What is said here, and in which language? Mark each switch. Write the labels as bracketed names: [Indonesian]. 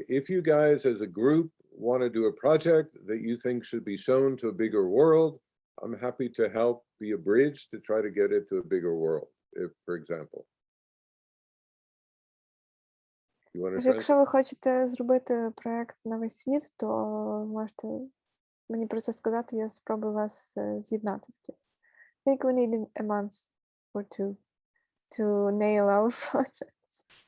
[English] If you guys as a group want to do a project that you think should be shown to a bigger world, I'm happy to help be a bridge to try to get it to a bigger world, if, for example. You want to [Ukrainian] Якщо ви хочете зробити проєкт на весь світ, то можете мені про це сказати, я спробую вас з'єднати з ким. [English] I think we need a month or two to nail our projects.